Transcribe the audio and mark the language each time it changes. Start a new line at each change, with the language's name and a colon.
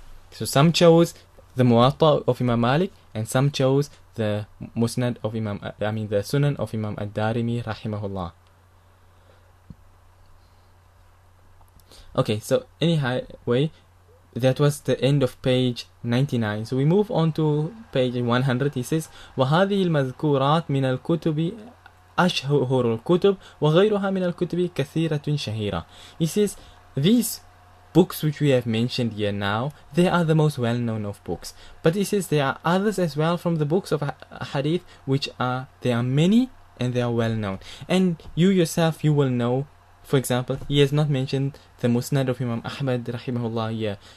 English: So some chose the Muwatta of Imam Malik, and some chose the Musnad of the Sunan of Imam al-Darimi rahimahullah. Okay, so anyway, that was the end of page 99. So we move on to page 100. He says,
Arabic: وَهَذِهِ الْمَذْكُورَاتْ مِنَ الْكُتُبِ أَشْهُرُ الْكُتُبِ وَغَيْرُهَا مِنَ الْكُتُبِ كَثِيرَةٌ شَهِيرَةٌ.
English: He says, these books which we have mentioned here now, they are the most well-known of books. But he says there are others as well from the books of hadith which there are many and they are well-known. And you yourself, you will know, for example, he has not mentioned the Musnad of Imam Ahmad rahimahullah here.